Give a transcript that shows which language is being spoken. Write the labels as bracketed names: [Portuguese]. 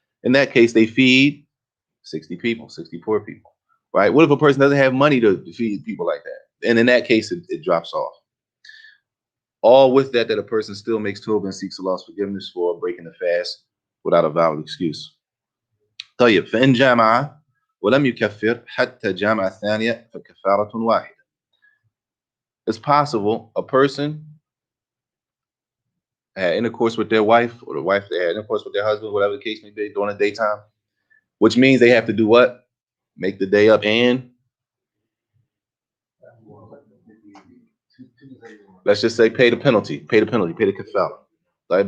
[English] In that case, they feed 60 people, 60 poor people. Right? What if a person doesn't have money to feed people like that? And in that case, it drops off. All with that a person still makes tawbah and seeks Allah's forgiveness for breaking the fast without a valid excuse. [Arabic] طيب فإن جامع ولم يكفر حتى جامع ثانية فكفارة واحدة. [English] It's possible a person had intercourse with their wife, or the wife they had intercourse with their husband, whatever the case may be, during the daytime, which means they have to do what? Make the day up and let's just say pay the penalty, pay the kafara, right?